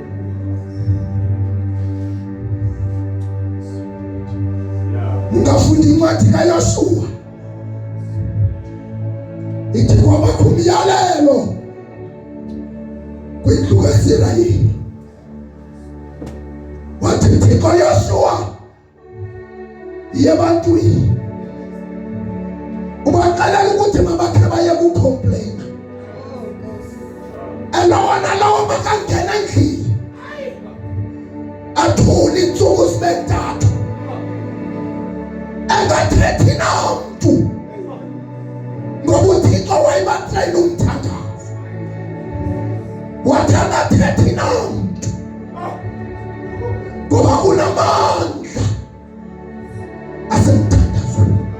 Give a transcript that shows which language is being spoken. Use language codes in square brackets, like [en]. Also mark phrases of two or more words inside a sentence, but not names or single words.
[xh] Ungafunda incwadi kaYoshua, ithi kwabakho umyalelo kwindlu kaIsrayeli. Wathi Thixo Yoshua yiye ebantwini ubaxelela ukuthi mabakhe baye kucomplaina. lawa nalawa makangena endlini athule insuku zibentathu engathethi namntu ngoba uThixo wayebatrayela umthandazo wathi angathethi namntu ngoba kunamandla asemthandazweni.